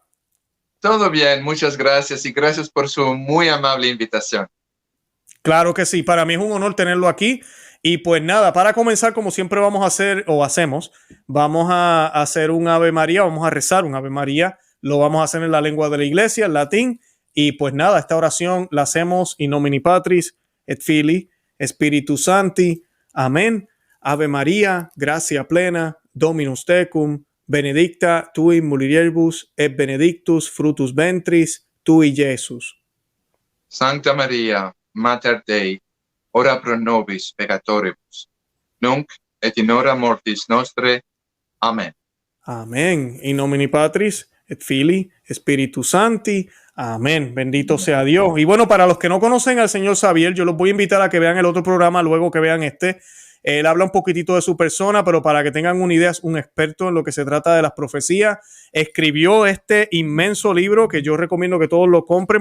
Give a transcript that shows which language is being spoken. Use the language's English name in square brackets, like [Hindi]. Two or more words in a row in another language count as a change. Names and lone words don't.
[Spanish] Todo bien, muchas gracias y gracias por su muy amable invitación. Claro que sí, para mí es un honor tenerlo aquí. Y pues nada, para comenzar, como siempre vamos a hacer o hacemos, vamos a hacer un Ave María, vamos a rezar un Ave María, lo vamos a hacer en la lengua de la iglesia, en latín, y pues nada, esta oración la hacemos [Latin] in nomine Patris, et Filii, Spiritus Sancti, [Spanish] amén. [Latin] Ave María, gracia plena, Dominus tecum, benedicta tui mulieribus, et benedictus fructus ventris tui, Iesus. Sancta Maria, Mater Dei, ora pro nobis peccatoribus, nunc et in hora mortis nostre. Amén. Amén. In nomine Patris, et Filii, Spiritus Sancti. [Spanish] Amén. Bendito sea Dios. Y bueno, para los que no conocen al señor Xavier, yo los voy a invitar a que vean el otro programa luego que vean este. Él habla un poquitito de su persona, pero para que tengan una idea, es un experto en lo que se trata de las profecías. Escribió este inmenso libro que yo recomiendo que todos lo compren.